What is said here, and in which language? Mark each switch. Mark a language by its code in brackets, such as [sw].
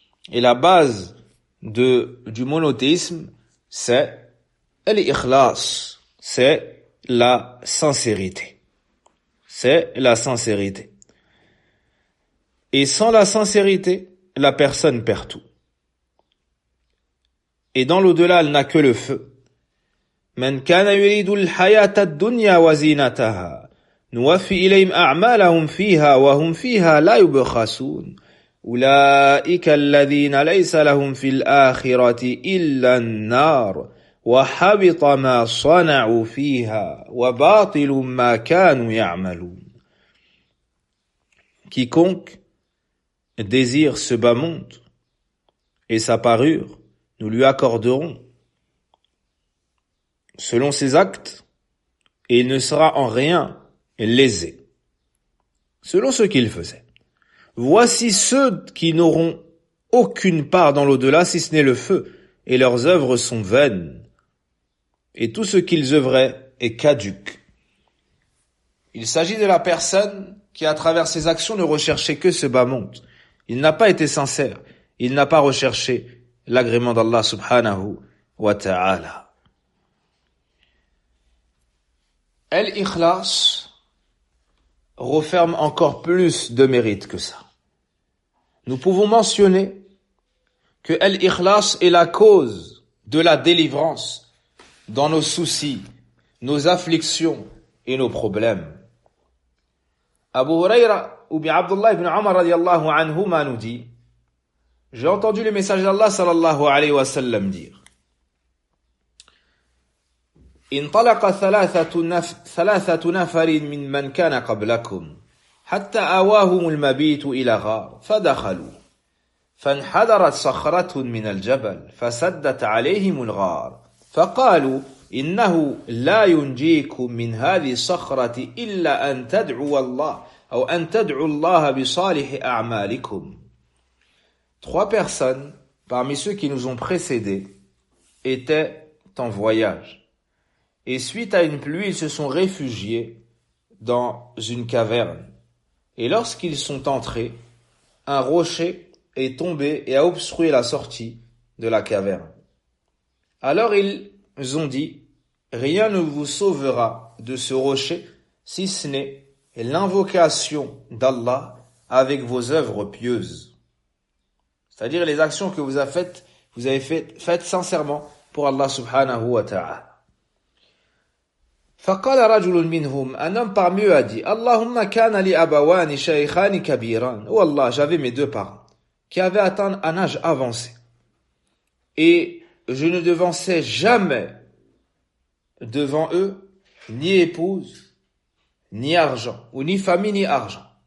[fr] Et la base du monothéisme, c'est l'ikhlas, c'est la sincérité. C'est la sincérité. Et sans la sincérité, la personne perd tout. Et dans l'au-delà, elle n'a que le feu. [ar] Man kana yuridu al-hayata ad-dunya wa zinataha. نوفي إليهم أعمالهم فيها وهم فيها لا يبخسون أولئك الذين ليس لهم في الآخرة إلا النار وحبط ما صنعوا فيها وباطل ما كانوا يعملون. [fr] Quiconque désire ce bas monde et sa parure, nous lui accorderons selon ses actes et il ne sera en rien lésé, selon ce qu'il faisait. Voici ceux qui n'auront aucune part dans l'au-delà, si ce n'est le feu, et leurs œuvres sont vaines, et tout ce qu'ils œuvraient est caduque. Il s'agit de la personne qui, à travers ses actions, ne recherchait que ce bas monde. Il n'a pas été sincère, il n'a pas recherché l'agrément d'Allah subhanahu wa ta'ala. El-Ikhlas referme encore plus de mérite que ça. Nous pouvons mentionner que Al-Ikhlas est la cause de la délivrance dans nos soucis, nos afflictions et nos problèmes. Abu Huraira ou bien Abdullah ibn Omar radiallahu anhuma nous dit: j'ai entendu le message d'Allah sallallahu alayhi wa sallam dire: [ar] انطلق ثلاثة نفر من من كان قبلكم حتى آواهم المبيت إلى غار فدخلوا فانحدرت صخرة من الجبل فسدت عليهم الغار فقالوا إنه لا ينجيكم من هذه الصخرة إلا أن تدعوا الله أو أن تدعوا الله بصالح أعمالكم. [fr] Trois personnes parmi ceux qui nous ont précédés étaient en voyage. Et suite à une pluie, ils se sont réfugiés dans une caverne. Et lorsqu'ils sont entrés, un rocher est tombé et a obstrué la sortie de la caverne. Alors ils ont dit: rien ne vous sauvera de ce rocher si ce n'est l'invocation d'Allah avec vos œuvres pieuses. C'est-à-dire les actions que vous avez faites sincèrement pour Allah subhanahu wa ta'ala. [ar] فقال رجل منهم أن أمّا يؤدي اللهم كان لي أبوان شيخان كبيران. [fr] والله j'avais mes deux parents qui avaient atteint un âge avancé et je ne devançais jamais devant eux ni épouse ni argent, ou ni famille ni argent.